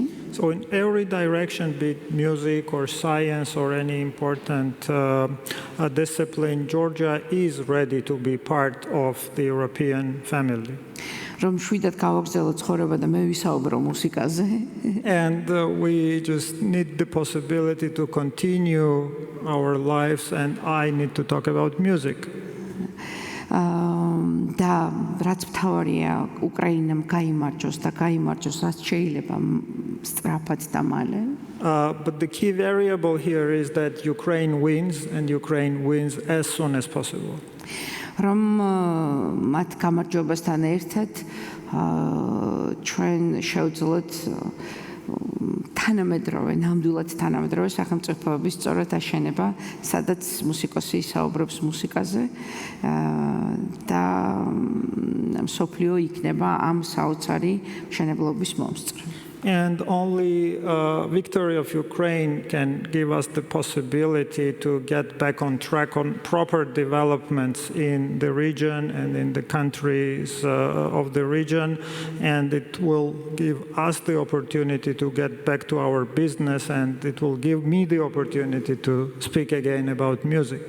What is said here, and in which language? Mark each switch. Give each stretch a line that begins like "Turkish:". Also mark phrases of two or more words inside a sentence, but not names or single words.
English: So in every direction, be it music or science or any important discipline, Georgia is ready to be part of the European family.
Georgian: რომ შვიდად გავაგრძელო ცხოვრება და მე ვისაუბრო მუსიკაზე.
English: And we just need the possibility to continue our lives, and I need to talk about music.
Georgian: და რაც მთავარია უკრაინამ გაიმარჯვოს და გაიმარჯვოს რაც შეიძლება სწრაფად და მალე.
English: But the key variable here is that Ukraine wins, and Ukraine wins as soon as possible.
Georgian: რომ მათ გამარჯვებასთან ერთად ჩვენ შევძლოთ თანამედროვე, ნამდვილად თანამედროვე სახელმწიფოების სწორად აშენება, სადაც მუსიკოსი საუბრობს მუსიკაზე და მსოფლიო იქნება ამ საოცარი მშენებლობის მომსწრე.
English: And only victory of Ukraine can give us the possibility to get back on track on proper developments in the region and in the countries of the region, and it will give us the opportunity to get back to our business, and it will give me the opportunity to speak again about music.